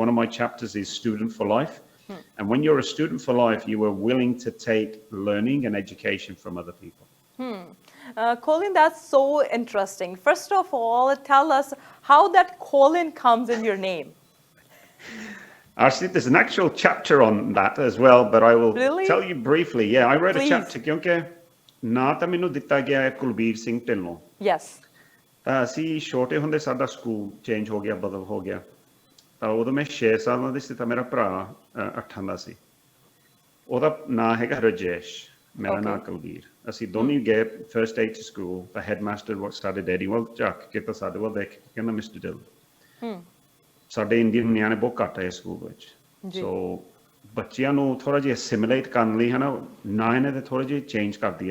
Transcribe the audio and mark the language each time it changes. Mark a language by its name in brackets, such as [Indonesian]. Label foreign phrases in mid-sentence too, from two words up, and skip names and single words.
[English] One of my chapters is student for life. And when you're a student for life, you are willing to take learning and education from other people. Colin, that's so interesting. First of all, tell us how that Colin comes in your name. Actually, there's an actual chapter on that as well, but I will tell you briefly. Yeah, I wrote a chapter. [Punjabi] ਕਿਉਂਕਿ ਨਾਂ ਤਾਂ ਮੈਨੂੰ ਦਿੱਤਾ ਗਿਆ ਹੈ Kulbir Singh Dhillon. [English] Yes. [Punjabi] ਅਸੀਂ ਛੋਟੇ ਹੁੰਦੇ ਸਾਡਾ [English] school change [Punjabi] ਹੋ ਗਿਆ, ਬਦਲ ਹੋ ਗਿਆ. ਤਾਂ ਉਦੋਂ ਮੈਂ 6 ਸਾਲਾਂ ਦੀ ਸੀ ਤਾਂ ਮੇਰਾ ਭਰਾ 8 ਦਾ ਸੀ। ਉਹਦਾ ਨਾਂ ਹੈਗਾ ਰਜੇਸ਼, ਮੇਰਾ ਨਾਂ ਕੁਲਬੀਰ। ਅਸੀਂ ਦੋਨੇ ਗਏ [English] first day to school. [Punjabi] ਤਾਂ ਹੈਡਮਾਸਟਰ ਸਾਡੇ ਡੈਡੀ ਵੱਲ ਝਾਕ ਕੇ ਤਾਂ ਸਾਡੇ ਵੱਲ ਦੇਖ ਕੇ ਕਹਿੰਦਾ ਮਿਸਟਰ ਡਿਲ, ਸਾਡੇ ਇੰਡੀਅਨ ਨਿਆਣੇ ਬਹੁਤ ਘੱਟ ਆਏ ਸਕੂਲ ਵਿੱਚ, ਸੋ ਬੱਚਿਆਂ ਨੂੰ ਥੋੜਾ ਜਿਹਾ ਸਿਮੂਲੇਟ ਕਰਨ ਲਈ ਹੈ ਨਾ ਨਾਂ ਇਹਨਾਂ ਦੇ ਥੋੜੇ ਜਿਹੇ ਚੇਂਜ ਕਰ ਦਈਏ।